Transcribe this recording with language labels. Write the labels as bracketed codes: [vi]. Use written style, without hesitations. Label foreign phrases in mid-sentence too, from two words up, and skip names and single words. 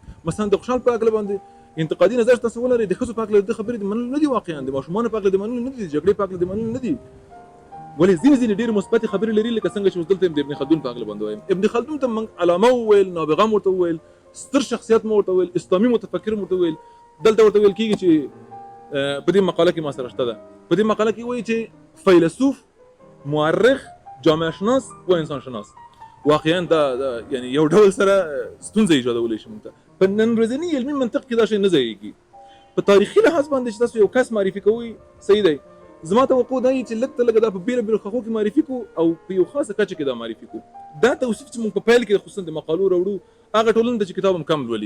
[ps] مثلا د خوشحال په هکله باندې انتقادي نظر تاسو ولرئ د ښځو په هکله د خبرې د منلو نه دي واقعا د ماشومانو په هکله د منلو نه دي د جګړې په هکله د منلو نه دي ولې ځینې ډېرې مثبتې خبرې لري لکه څنګه چې اوس دلته د ابن خلدون په هکله باندې وایم. ابن خلدون ته موږ علامه وویل، نابغه مو ورته وویل، ستر شخصیت مو ورته وویل، اسلامي متفکر مو ورته وویل. دلته ورته ویل کېږي چې په دې مقاله کې ما سره شته ده، په دې مقاله کې وایي چې فیلسوف، مورخ، [fa] جامعه شناس و انسان شناس. [ps] واقعا دا یعنی یو ډول سره ستونزه ایجادولی شي موږ ته. په نن ورځني علمي منطق کې دا شی نه ځایږي. په تاریخي لحاظ باندې چې تاسو یو کس معرفي کوئ صحیح دی. زما توقع دا چې لږ ته لږه دا په بېلابېلو خښو کې معرفي کړو او په یو خاصه کچه کې دا معرفي کړو. دا توصیف چې موږ په پیل کې خصوصا د مقالو راوړو هغه ټولنه ده چې کتاب هم کم لولي.